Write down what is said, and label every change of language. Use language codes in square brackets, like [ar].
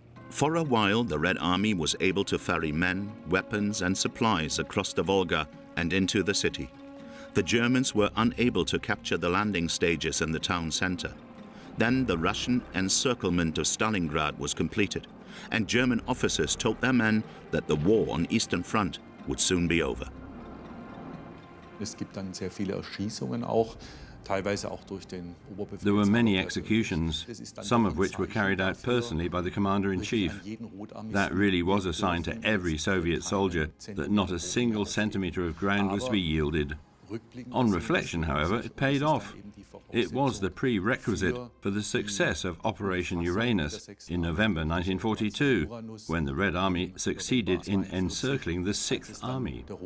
[en] For a while, the Red Army was able to ferry men, weapons and supplies across the Volga and into the city. The Germans were unable to capture the landing stages in the town center. Then the Russian encirclement of Stalingrad was completed, and German officers told their men that the war on Eastern Front would soon be over. [de] Es gibt dann sehr viele Erschießungen auch. [en] There were many executions, some of which were carried out personally by the commander-in-chief. That really was a sign to every Soviet soldier that not a single centimetre of ground was to be yielded. On reflection, however, it paid off. It was the prerequisite for the success of Operation Uranus in November 1942, when the Red Army succeeded in encircling the Sixth Army.